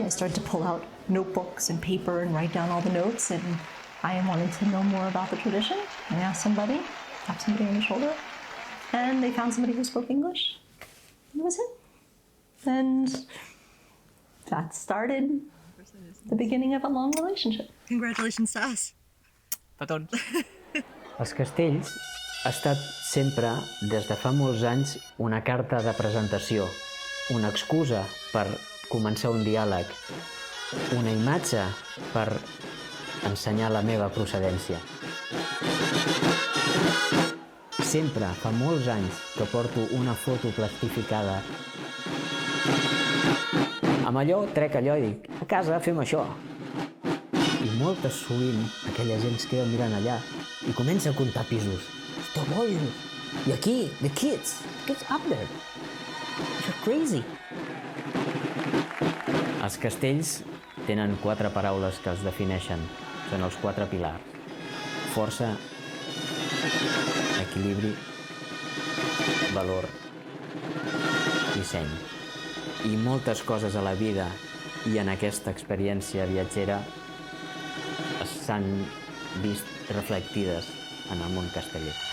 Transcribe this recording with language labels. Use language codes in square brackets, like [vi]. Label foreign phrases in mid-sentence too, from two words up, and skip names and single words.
[en] I started to pull out notebooks and paper and write down all the notes, and I wanted to know more about the tradition. I asked somebody, tapped somebody on the shoulder, and they found somebody who spoke English. And that was it. And that started the beginning of a long relationship. Congratulations to us. [ca] Petons. Els castells ha estat sempre, des de fa molts anys, una carta de presentació, una excusa per començar un diàleg, una imatge per ensenyar la meva procedència. Sempre, fa molts anys, que porto una foto plastificada. Amb allò trec allò i dic, a casa fem això. I moltes sovint aquella gent es queda mirant allà i comença a comptar pisos. [en] Stop boys! [ca] I aquí, [en] the kids up there. You're crazy. [ca] Els castells tenen 4 paraules que els defineixen. Són els 4 pilars. Força, equilibri, valor i seny. I moltes coses a la vida i en aquesta experiència viatgera s'han vist reflectides en el món casteller.